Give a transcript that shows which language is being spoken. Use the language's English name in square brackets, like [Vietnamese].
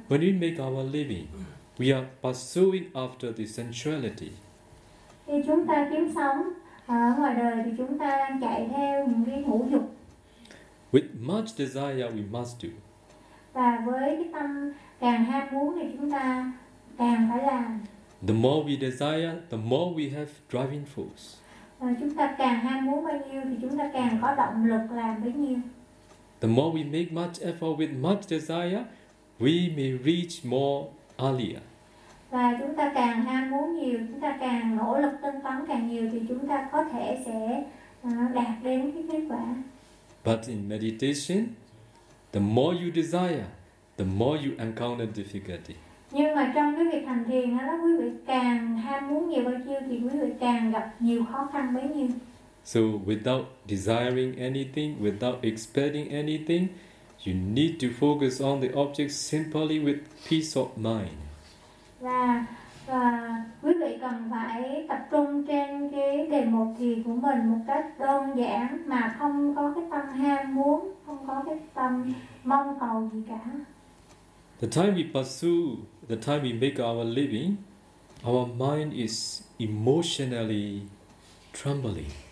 [English] When we make our living, we are pursuing after the sensuality. [Vietnamese] Khi chúng ta kiếm sống ở ngoài đời thì chúng ta đang chạy theo những cái ngũ dục. [English] With much desire, we must do. [Vietnamese] Và với cái tâm càng ham muốn thì chúng ta càng phải làm. [English] The more we desire, the more we have driving force. [Vietnamese] Chúng ta càng ham muốn bao nhiêu thì chúng ta càng có động lực làm bấy nhiêu. [English] The more we make much effort with much desire, we may reach more earlier. [Vietnamese] Và chúng ta càng ham muốn nhiều, chúng ta càng nỗ lực tinh tấn càng nhiều thì chúng ta có thể sẽ đạt đến cái kết quả. [English] But in meditation, the more you desire, the more you encounter difficulty. [Vietnamese] Nhưng mà trong cái việc hành thiền đó, quý vị càng ham muốn nhiều bao nhiêu thì quý vị càng gặp nhiều khó khăn bấy nhiêu. [English] So without desiring anything, without expecting anything, you need to focus on the object simply with peace of mind. [Vietnamese] Và quý vị cần phải tập trung trên cái đề mục thì của mình một cách đơn giản mà không có cái tâm ham muốn, không có cái tâm mong cầu gì cả. [English] The time we pursue, the time we make our living, our mind is emotionally trembling.